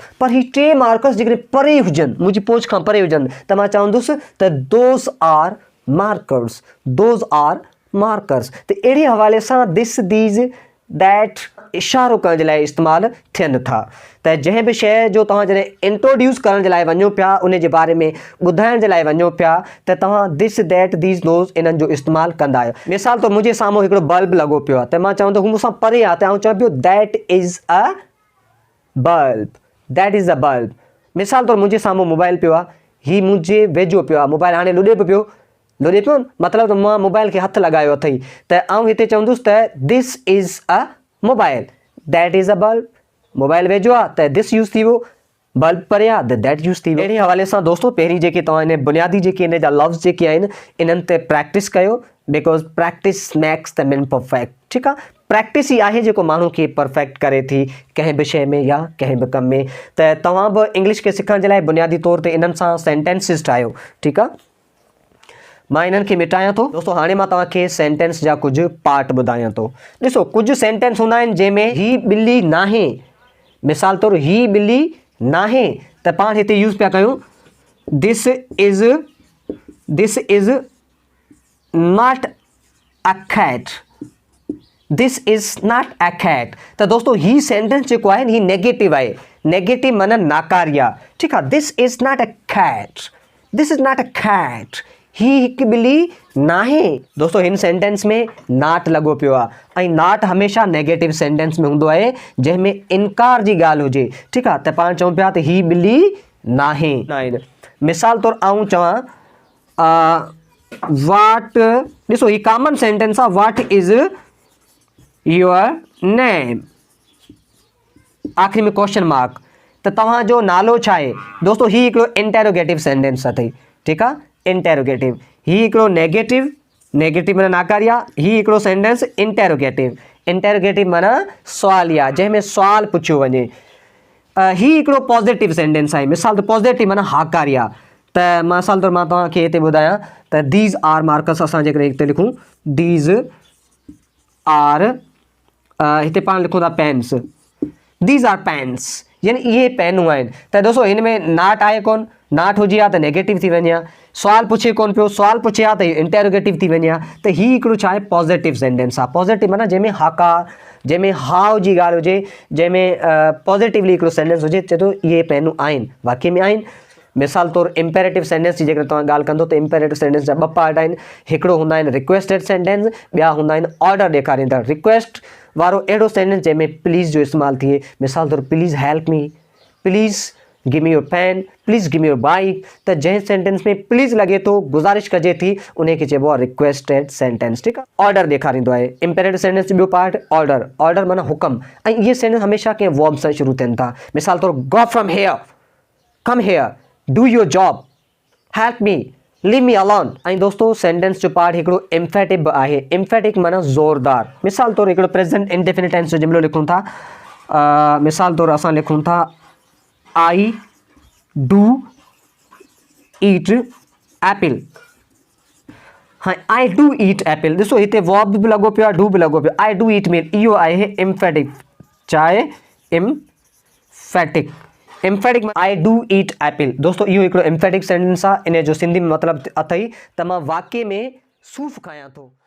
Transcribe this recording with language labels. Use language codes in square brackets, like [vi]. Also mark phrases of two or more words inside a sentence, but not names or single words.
[sd] पर ही 3 मार्कर्स जेकॾहिं परे हुजनि, मुंहिंजी पहुच खां परे हुजनि, त मां चवंदुसि त [en] those are markers, those are markers. [sd] त अहिड़े हवाले सां [en] this these that [sd] इशारो करण जे लाइ इस्तेमालु थियनि था। त जंहिं बि शइ जो तव्हां जॾहिं इंट्रोड्यूस करण जे लाइ वञो पिया, उन जे बारे में ॿुधाइण जे लाइ वञो पिया, त तव्हां [en] this that these those [sd] इन्हनि जो इस्तेमालु कंदा आहियो। मिसाल तौर मुंहिंजे साम्हूं हिकिड़ो बल्ब लॻो पियो आहे, त मां चवां थो हू मूंसां परे आहे, त आउं चवां पियो [en] that is a bulb, that is a bulb. [sd] मिसाल तौर मुंहिंजे साम्हूं मोबाइल पियो आहे, ही मुंहिंजे वेझो पियो आहे, मोबाइल हाणे लुॾे पियो न, मतिलबु त मां मोबाइल खे हथु लॻायो अथई, त आउं हिते चवंदुसि त [en] this is a mobile, that is a bulb. [sd] मोबाइल वेझो आहे त [en] this use [sd] थी वियो, बल्ब परे आहे त [en] that use [sd] थी वियो। अहिड़े हवाले सां दोस्तो पहिरीं जेके तव्हां इन बुनियादी जेके इन जा लफ़्ज़ जेके आहिनि इन्हनि ते प्रैक्टिस कयो, [en] because practice makes the man perfect, [sd] ठीकु आहे। प्रैक्टिस ई आहे जेको माण्हू खे परफेक्ट करे थी कंहिं बि शइ में या कंहिं बि कम में। त तव्हां बि इंग्लिश खे सिखण जे लाइ बुनियादी तौर ते इन्हनि सां सेंटेंसिस ठाहियो, ठीकु आहे। मां इन्हनि खे मिटायां थो दोस्तो। हाणे मां तव्हांखे सेंटेंस जा कुझु पार्ट ॿुधायां थो। ॾिसो, कुझु सेंटेंस हूंदा आहिनि जंहिंमें ही ॿिली नाहे, मिसाल तौर ही ॿिली नाहे, त पाण हिते यूज़ पिया कयूं [en] this is not a cat, this is not a cat. [sd] त दोस्तो ही सेंटेंस जेको आहे ही नेगेटिव आहे, नेगेटिव माना नाकारिया, ठीकु आहे। [en] This is not a cat, this is not a cat, [sd] ही हिकु ॿिली नाहे। दोस्तो हिन सेंटेंस में नॉट लॻो पियो आहे, ऐं नॉट हमेशह नेगेटिव सेंटेंस में हूंदो आहे जंहिंमें इनकार जी ॻाल्हि हुजे, ठीकु आहे। त पाण चऊं पिया त ही ॿिली नाहे। मिसाल तौर आऊं चवां वाट, ॾिसो ही कॉमन सेंटेंस आहे, [en] what is your name, [sd] आख़िरी में [en] question mark, [sd] त तव्हांजो नालो छा आहे। दोस्तो ही हिकिड़ो [en] interrogative sentence [sd] अथई, ठीकु आहे, इंटेरोगेटिव। ही हिकिड़ो नेगेटिव, नेगेटिव माना नाकारिया, ही हिकिड़ो [en] sentence interrogative, [sd] इंटेरोगेटिव माना सुवालिया, जंहिंमें सुवाल पुछियो वञे। ही हिकिड़ो [en] positive sentence [sd] आहे, मिसाल त पॉज़िटिव माना हाकारिया। त मिसाल तौर मां तव्हांखे हिते ॿुधायां त [en] these are markers, [sd] असां जेकॾहिं हिते लिखूं [en] these are, [sd] हिते पाण लिखूं था पेन्स, [en] these are pens, [sd] यानी इहे पेनूं आहिनि। त दोस्तो हिन में नॉट आहे कोन, नॉट हुजे हा त नेगेटिव थी वञे हा, सुवाल पुछे कोन पियो, सुवाल पुछे हा त इंटेरोगेटिव थी वञे हा। त ही हिकिड़ो छा आहे, [en] positive sentence [sd] आहे। पॉज़िटिव माना जंहिंमें हाकार, जंहिंमें हाउ जी ॻाल्हि हुजे, जंहिंमें पॉज़िटिवली हिकिड़ो सेंटेंस हुजे, चए थो इहे पेनूं आहिनि, वाक़ई में आहिनि। मिसाल तौर [en] imperative sentence [sd] जी जेकॾहिं तव्हां ॻाल्हि कंदो त [en] imperative sentence [sd] जा 2 पार्ट आहिनि, हिकिड़ो हूंदा आहिनि [en] requested sentence, [sd] ॿिया हूंदा आहिनि ऑर्डर ॾेखारींदड़। [en] रिक्वेस्ट [sd] वारो अहिड़ो सेंटेंस जंहिंमें प्लीज़ जो इस्तेमालु थिए, मिसाल तौर [en] please help me, please give me your pen, please give me your bike. [sd] त जंहिं सेंटेंस में प्लीज़ लॻे थो, गुज़ारिश कजे थी, उन खे चइबो आहे [en] requested sentence, [sd] ठीकु आहे। ऑर्डर ॾेखारींदो आहे। [en] imperative sentence [sd] जो ॿियो पार्ट ऑर्डर, ऑर्डर माना हुकम, ऐं इहे सेंटेंस हमेशह कंहिं वर्ब सां शुरू थियनि था। मिसाल तौर [en] go from here, come here, do your job, help me, leave me alone. [sd] ऐं दोस्तो सेंटेंस जो पार्ट हिकिड़ो एम्फेटिक बि आहे। एम्फेटिक माना ज़ोरदार। मिसाल तौर हिकिड़ो [en] present indefinite tense [sd] जो जुमिलो लिखूं था, मिसाल तौर असां लिखूं था [en] I do eat apple. हाँ, I do eat apple. [sd] ॾिसो हिते वर्ब बि लॻो पियो आहे, डू बि लॻो पियो आहे। [en] I do eat [sd] में इहो आहे [en] emphatic, चाहे emphatic, emphatic I do eat apple। [sd] दोस्तो इहो हिकिड़ो [en] emphatic sentence [sd] आहे। इन जो सिंधी में मतिलबु अथई त मां वाक़ई में सूफ़ खायां थो।